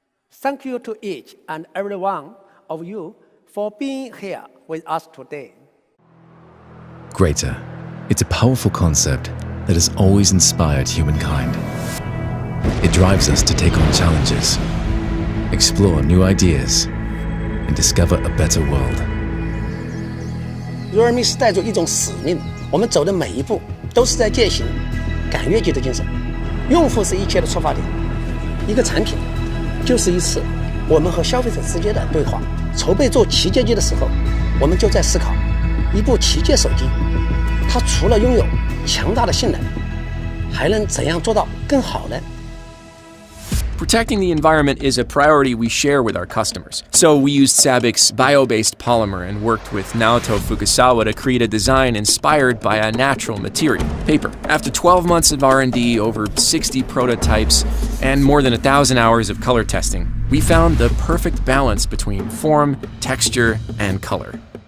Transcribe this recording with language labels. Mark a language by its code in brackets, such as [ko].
[en] Thank you to each and every one of you for being here with us today. Greater. It's a powerful concept that has always inspired humankind. It drives us to take on challenges, explore new ideas, and discover a better world. [zh] realme 是带着一种使命，我们走的每一步都是在践行赶越级的精神。用户是一切的出发点，一个产品就是一次我们和消费者之间的对话。筹备做旗舰机的时候，我们就在思考，一部旗舰手机，它除了拥有强大的性能，还能怎样做到更好呢？ [en] Protecting the environment is a priority we share with our customers. So we used SABIC's bio-based polymer and worked with Naoto Fukasawa to create a design inspired by a natural material, paper. After 12 months of R&D, over 60 prototypes, and more than 1,000 hours of color testing, we found the perfect balance between form, texture, and color.